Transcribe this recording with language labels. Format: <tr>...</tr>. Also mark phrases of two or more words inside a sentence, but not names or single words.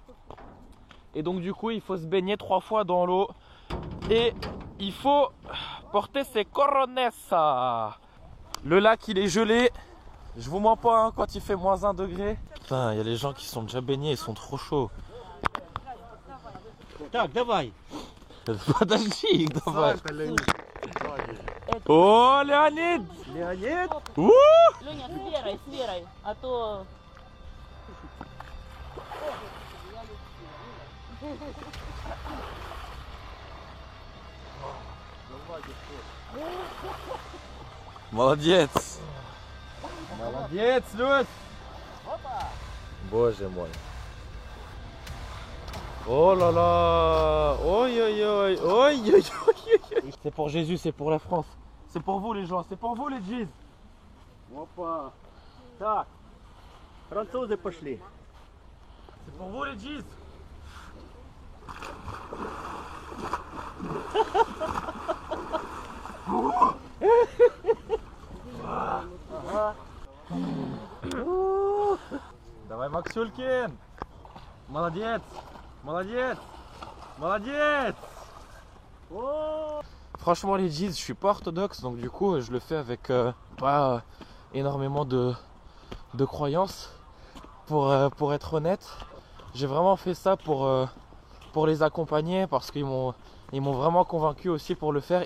<fr>Et donc du coup il faut se baigner 3 fois dans l'eau. Et il faut porter ses corones. Le lac il est gelé. Je vous mens pas hein, quand il fait moins 1 degré. Putain, il y a les gens qui sont déjà baignés, ils sont trop chauds.</fr> <ru>Так, давай. Подожди, давай. О, Леонид! Леонид? Леня, с Верой, а то... Молодец! Молодец, Люсь! Боже мой!</ru> <fr>Oh là là! Oi oi oi! Oi oi oi! C'est pour Jésus, c'est pour la France. C'est pour vous les gens, c'est pour vous les G's.</fr> <ru>Опа! Так, французы пошли.</ru> <fr>C'est pour vous les G's.</fr> <ru>Давай, Максюлькин! Молодец! Молодец! Молодец! О!</ru> <fr>Franchement les G's, je suis pas orthodoxe donc du coup je le fais avec pas énormément de croyances pour être honnête. J'ai vraiment fait ça pour les accompagner parce qu'ils m'ont vraiment convaincu aussi pour le faire.</fr>